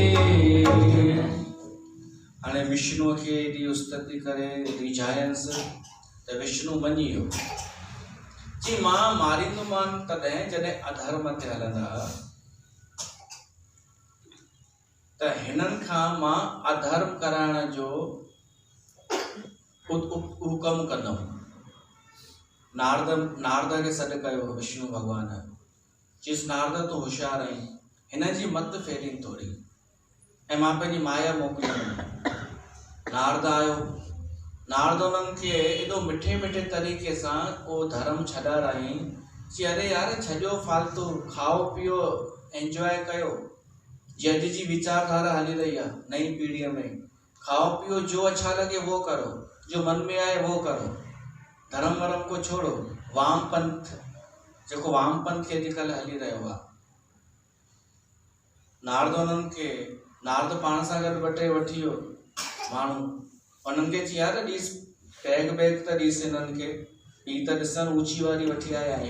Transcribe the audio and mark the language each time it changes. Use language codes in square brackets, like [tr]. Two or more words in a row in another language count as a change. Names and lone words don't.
[sd] हाणे विष्णुअ खे एॾी स्तुति करे रिझायंसि त विष्णु मञी वियो, जी मां मारींदोमान तॾहिं जॾहिं अधर्म ते हलंदा, त हिननि खां मां अधर्म कराइण जो हुकम कंदुमि। नारद खे सॾु कयो विष्णु भॻवान, चयसि नारद तूं होशियारु आहीं, हिन जी मत फेरीं थोरी, ऐं मां पंहिंजी माया मोकिलींदुमि। नारद आयो, नारद उन्हनि खे एॾो मिठे मिठे तरीक़े सां को धर्म छॾाराई, चई अरे यार छॾियो फालतू, खाओ पीओ एंजॉय कयो। जे अॼु जी विचारधारा हली रही आहे नई पीढ़ीअ में, [hi] खाओ पियो जो अच्छा लगे वो करो, जो मन में आए वो करो, धर्म वरम को छोड़ो। [sd] वामपंथ, जेको वामपंथ अॼुकल्ह हली रहियो आहे। नारद उन्हनि खे, नारद पाण सां गॾु ॿ टे वठी वियो माण्हू, उन्हनि खे चई यार ॾिस बैग त ॾिस, हिननि खे हीअ त ॾिसनि ऊची वारी वठी आया आहियूं।